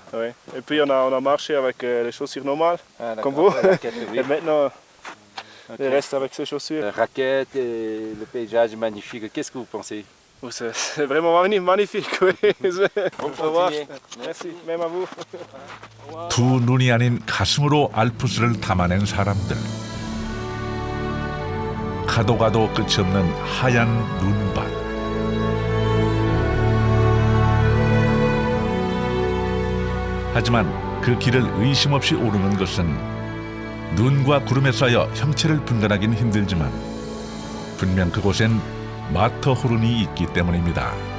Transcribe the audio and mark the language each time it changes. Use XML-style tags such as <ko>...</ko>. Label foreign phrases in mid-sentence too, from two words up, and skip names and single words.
<fr>Oui. Et puis on a marché avec les chaussures normales, Ah, d'accord. comme vous. La raquette, oui. Et maintenant, Ok. il reste avec ces chaussures. La raquette et le paysage magnifique. Qu'est-ce que vous pensez? Oh, c'est vraiment magnifique. Oui. Au revoir. continuez. Merci, même à vous.</fr> <ko>두 눈이 아닌 가슴으로 알프스를 담아낸 사람들. 가도 가도 끝이 없는 하얀 눈밭. 하지만 그 길을 의심 없이 오르는 것은 눈과 구름에 쌓여 형체를 분간하기는 힘들지만 분명 그곳엔 마터호른이 있기 때문입니다.</ko>